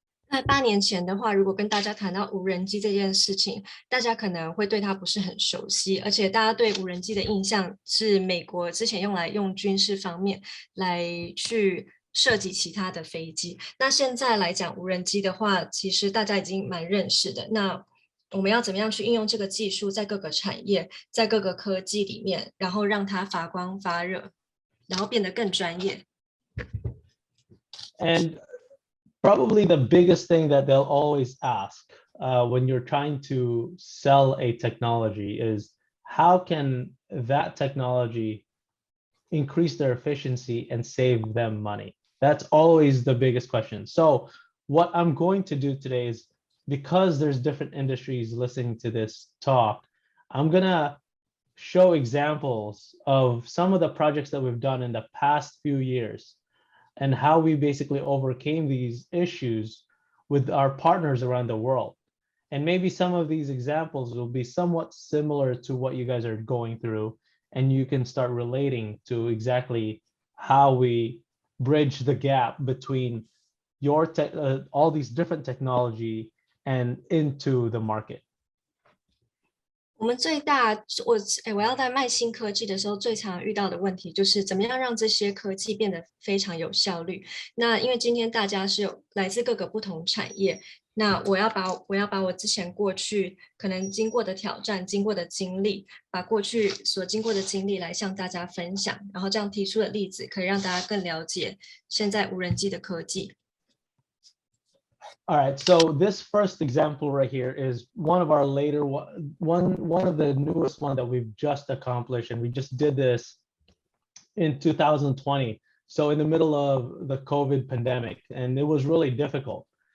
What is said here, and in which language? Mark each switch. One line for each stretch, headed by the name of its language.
Chinese: 在8年前的话，如果跟大家谈到无人机这件事情，大家可能会对它不是很熟悉，而且大家对无人机的印象是美国之前用军事方面来去设计其他的飞机。那现在来讲无人机的话，其实大家已经蛮认识的。那我们要怎么样去应用这个技术在各个产业，在各个科技里面，然后让它发光发热，然后变得更专业。
English: And probably the biggest thing that they'll always ask when you're trying to sell a technology is how can that technology increase their efficiency and save them money? That's always the biggest question. So what I'm going to do today is, because there's different industries listening to this talk, I'm gonna show examples of some of the projects that we've done in the past few years and how we basically overcame these issues with our partners around the world. And maybe some of these examples will be somewhat similar to what you guys are going through, and you can start relating to exactly how we bridge the gap between all these different technology and into the market.
Chinese: 我们我要在卖新科技的时候，最常遇到的问题就是怎么样让这些科技变得非常有效率。那因为今天大家是来自各个不同产业，那我要把我之前过去可能经过的挑战、经过的经历，把过去所经过的经历来向大家分享，然后这样提出的例子可以让大家更了解现在无人机的科技。
English: All right, so this first example right here is one of our later one of the newest one that we've just accomplished, and we just did this in 2020. So in the middle of the COVID pandemic, and it was really difficult.